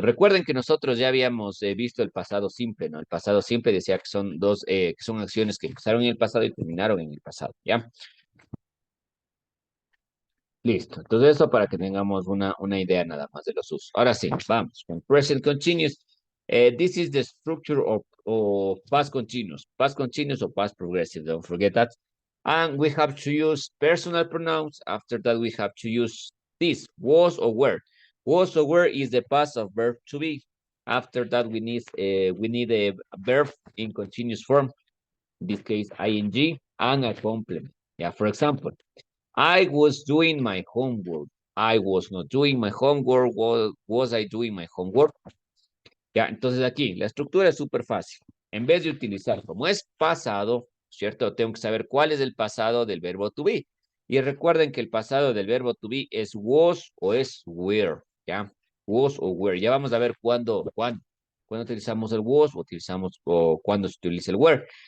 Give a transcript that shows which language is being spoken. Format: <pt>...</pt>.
<es>Recuerden que nosotros ya habíamos visto el pasado simple, ¿no? El pasado simple decía que son dos, que son acciones que empezaron en el pasado y terminaron en el pasado, ¿ya? Listo. Entonces eso para que tengamos una idea nada más de los usos. Ahora sí, vamos con present continuous.</es> <en>This is the structure of past continuous. Past continuous or past progressive. Don't forget that. And we have to use personal pronouns. After that, we have to use this, was or were. Was or were is the past of verb to be. After that, we need a verb in continuous form. In this case, ing and a complement. Yeah, for example, I was doing my homework. I was not doing my homework. Was I doing my homework?</en> <es>Ya, entonces aquí la estructura es súper fácil. En vez de utilizar como es pasado, ¿cierto? Tengo que saber cuál es el pasado del verbo to be. Y recuerden que el pasado del verbo to be es was o es were, ¿ya? Was o were. Ya vamos a ver cuándo utilizamos el was o cuándo se utiliza el were.</es>